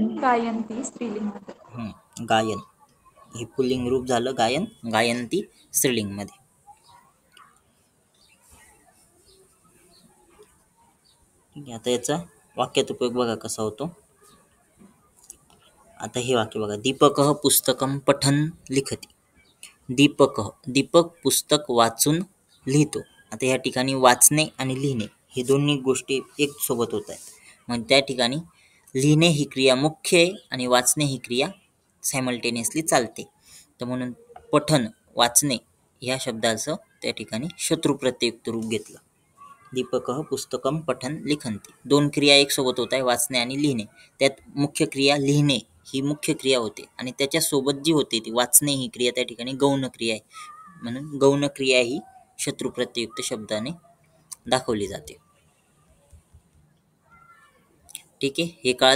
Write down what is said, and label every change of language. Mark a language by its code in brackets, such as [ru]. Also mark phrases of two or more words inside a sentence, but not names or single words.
[mr] गायंती स्त्रीलिंग मध्ये. गायन हे पुल्लिंग रूप झालं गायन. गायंती स्त्रीलिंग मध्ये. ठीक आहे. आता याचा वाक्यात उपयोग बघा कसा होतो. आता हे वाक्य बघा. [sa] दीपकः पुस्तकं पठन् लिखति. [mr] दीपक पुस्तक वाचून लिहितो. आता या ठिकाणी वाचणे आणि लिहिणे हे दोन्ही गोष्टी एक सोबत होत आहेत. मग त्या ठिकाणी लिहिणे ही क्रिया मुख्य आहे आणि वाचणे ही क्रिया सायमल्टेनियसली चालते. तर म्हणून पठन वाचणे ह्या शब्दाचं त्या ठिकाणी शत्रू प्रत्ययुक्त रूप घेतलं. [sa] दीपकः पुस्तकं पठन् लिखन्ति. [mr] दोन क्रिया एक सोबत होत आहे, वाचणे आणि लिहिणे. त्यात मुख्य क्रिया लिहिणे ही मुख्य क्रिया होते आणि त्याच्यासोबत जी होते ती वाचणे ही क्रिया त्या ठिकाणी गौण क्रिया आहे. म्हणून गौण क्रिया ही शत्रू प्रत्ययुक्त शब्दाने दाखवली जाते. ठीक आहे. हे कळालं.